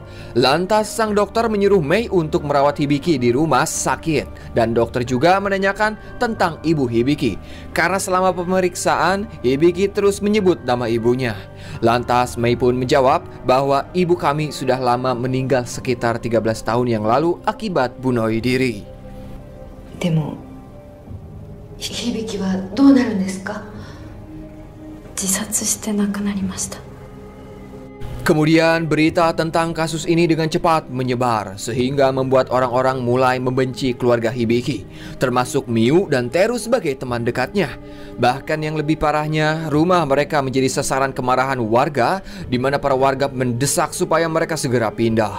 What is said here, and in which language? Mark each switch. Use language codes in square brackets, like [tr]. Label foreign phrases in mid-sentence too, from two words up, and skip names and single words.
[id] Lantas sang dokter menyuruh Mei untuk merawat Hibiki di rumah sakit, dan dokter juga menanyakan tentang ibu Hibiki karena selama pemeriksaan Hibiki terus menyebut nama ibunya. Lantas Mei pun menjawab bahwa ibu kami sudah lama meninggal sekitar 13 tahun yang lalu akibat bunuh diri. [ja] でも響はどうなるんですか? 自殺して亡くなりました。 [id] Kemudian berita tentang kasus ini dengan cepat menyebar sehingga membuat orang-orang mulai membenci keluarga Hibiki, termasuk Miu dan Teru sebagai teman dekatnya. Bahkan yang lebih parahnya, rumah mereka menjadi sasaran kemarahan warga, di mana para warga mendesak supaya mereka segera pindah.